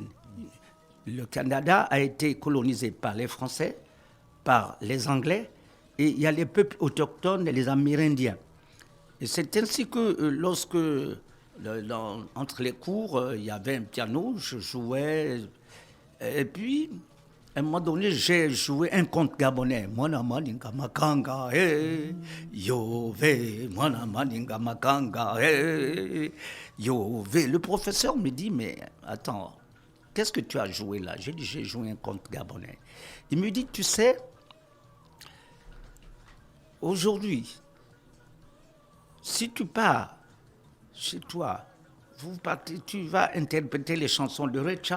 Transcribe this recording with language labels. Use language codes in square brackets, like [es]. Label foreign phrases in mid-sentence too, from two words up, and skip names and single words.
[fr] Le Canada a été colonisé par les Français, par les Anglais, et il y a les peuples autochtones et les Amérindiens. Et c'est ainsi que lorsque, entre les cours, il y avait un piano, je jouais, et puis, à un moment donné, j'ai joué un conte gabonais. [mye] Mwana maninga makanga, yové, mwana maninga makanga, yové. [fr] Le professeur me dit, mais attends, qu'est-ce que tu as joué là? J'ai dit, j'ai joué un conte gabonais. Il me dit, tu sais, aujourd'hui, si tu pars chez toi, tu vas interpréter les chansons de Ray Charles.